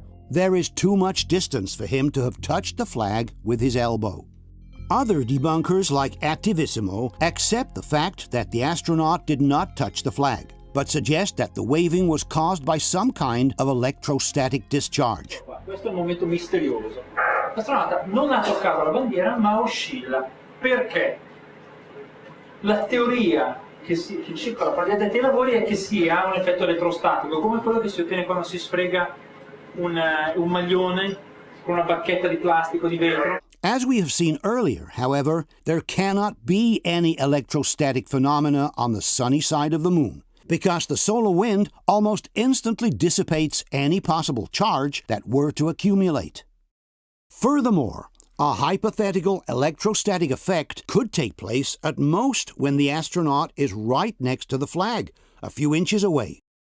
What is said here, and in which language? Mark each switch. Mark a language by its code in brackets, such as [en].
[en] There is too much distance for him to have touched the flag with his elbow. Other debunkers, like Activissimo, accept the fact that the astronaut did not touch the flag, but suggest that the waving was caused by some kind of electrostatic discharge. [it] Questo è il momento misterioso. L'astronauta non ha toccato la bandiera, ma oscilla. Perché? La teoria che circola fra gli addetti ai lavori è che sia un effetto elettrostatico, come quello che si ottiene quando si sfrega un maglione con una bacchetta di plastica o di vetro. [en] As we have seen earlier, however, there cannot be any electrostatic phenomena on the sunny side of the moon, because the solar wind almost instantly dissipates any possible charge that were to accumulate. Furthermore, a hypothetical electrostatic effect could take place at most when the astronaut is right next to the flag, a few inches away.